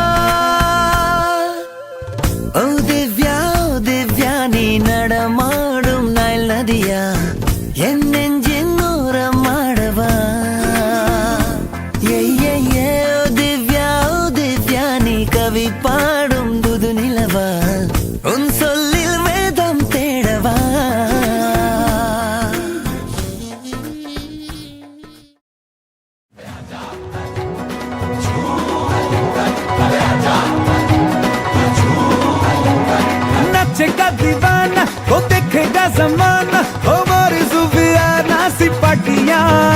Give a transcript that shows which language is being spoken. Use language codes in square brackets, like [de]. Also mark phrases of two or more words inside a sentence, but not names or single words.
[ta] ஓ திவ்யா நீ நடமாடும் நைல் நதியா என் நெஞ்சின் ஓரம் ஆடவா ஓ திவ்யா நீ கவி பாடும் புது நிலவா உன் சொல்லில் வேதம் தேடவா [hi] नचेगा दीवाना वो देखेगा जमाना ओ मोरी सुफियाना सी पाटियां